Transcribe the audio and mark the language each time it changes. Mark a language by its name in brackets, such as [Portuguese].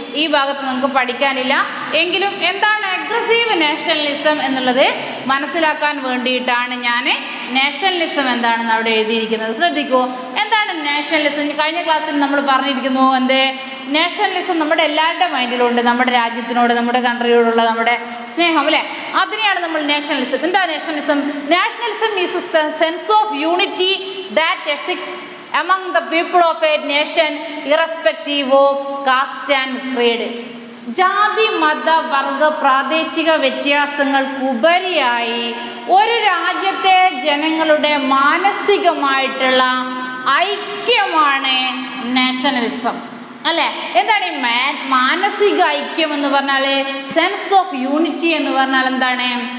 [Malayalam] ഈ ഭാഗത്ത് നമുക്ക് പഠിക്കാനില്ല, എങ്കിലും എന്താണ് അഗ്രസീവ് നാഷണലിസം എന്നുള്ളത് മനസ്സിലാക്കാൻ വേണ്ടിയിട്ടാണ് ഞാൻ നാഷണലിസം എന്താണെന്ന് അവിടെ എഴുതിയിരിക്കുന്നത്. ശ്രദ്ധിക്കൂ. എന്താണ് നാഷണലിസം? കഴിഞ്ഞ ക്ലാസ്സിൽ നമ്മൾ പറഞ്ഞിരിക്കുന്നു എന്ത്, നാഷണലിസം നമ്മുടെ എല്ലാവരുടെ മൈൻഡിലുണ്ട്. നമ്മുടെ രാജ്യത്തിനോട്, നമ്മുടെ കൺട്രിയോടുള്ള നമ്മുടെ സ്നേഹം അല്ലേ, അതിനെയാണ് നമ്മൾ നാഷണലിസം. എന്താ nationalism? [English] Nationalism is the sense of unity that exists among the people of a nation irrespective of caste and creed. [Malayalam] ജാതി, മത, വർഗ, പ്രാദേശിക വ്യത്യാസങ്ങൾക്കുപരിയായി ഒരു രാജ്യത്തെ ജനങ്ങളുടെ മാനസികമായിട്ടുള്ള ഐക്യമാണ് നാഷണലിസം അല്ലേ. എന്താണ് ഈ മാനസിക ഐക്യം എന്ന് പറഞ്ഞാൽ? സെൻസ് ഓഫ് യൂണിറ്റി എന്ന് പറഞ്ഞാൽ എന്താണ്?